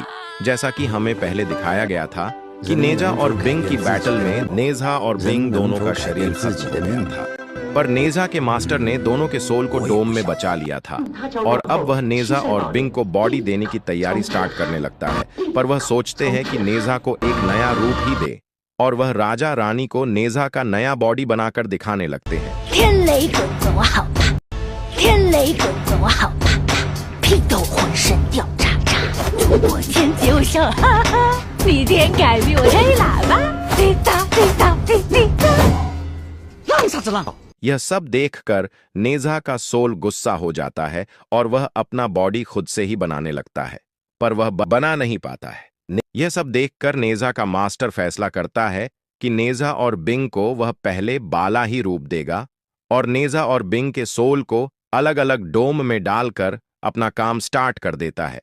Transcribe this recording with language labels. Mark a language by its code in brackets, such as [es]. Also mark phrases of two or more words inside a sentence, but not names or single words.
[hi] जैसा कि हमें पहले दिखाया गया था कि नेजा और बिंग की बैटल में नेजा और बिंग दोनों का शरीर खत्म हो गया था, पर नेजा के मास्टर ने दोनों के सोल को डोम में बचा लिया था और अब वह नेजा और बिंग को बॉडी देने की तैयारी स्टार्ट करने लगता है। पर वह सोचते हैं कि नेजा को एक नया रूप ही दे और वह राजा रानी को नेजा का नया बॉडी बनाकर दिखाने लगते हैं। [zh] 天雷滚走好吧，天雷滚走好吧，屁都浑身掉渣渣，我天就上，哈哈，你天改比我吹喇叭，滴答滴答滴滴答。浪啥子浪？ [hi] यह सब देखकर नेजा का सोल गुस्सा हो जाता है और वह अपना बॉडी खुद से ही बनाने लगता है, पर वह बना नहीं पाता है। यह सब देखकर नेजा का मास्टर फैसला करता है कि नेजा और बिंग को वह पहले बाला ही रूप देगा और नेजा और बिंग के सोल को अलग अलग डोम में डालकर अपना काम स्टार्ट कर देता है।